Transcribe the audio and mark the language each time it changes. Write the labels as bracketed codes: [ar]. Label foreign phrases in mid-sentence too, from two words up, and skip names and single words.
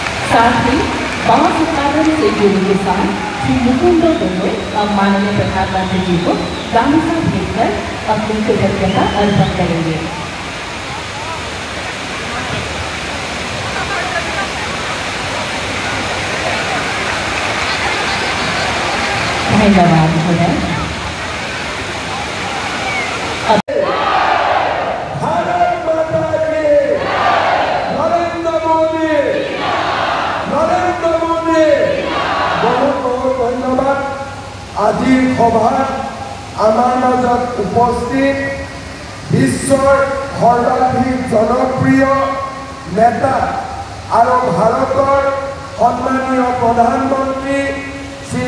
[hi] साथ ही बांस उत्पादन से जुड़े किसान श्री मुकुंद दोनों अब माननीय प्रधानमंत्री जी को गामूसा भेंट कर अपनी कृतज्ञता अर्पण करेंगे। धन्यवाद महोदय। [as] আজি সভাত আমাৰ মাজত উপস্থিত বিশ্বৰ সৰ্বাধিক জনপ্ৰিয় নেতা আৰু ভাৰতৰ সন্মানীয় প্ৰধানমন্ত্ৰী শ্ৰী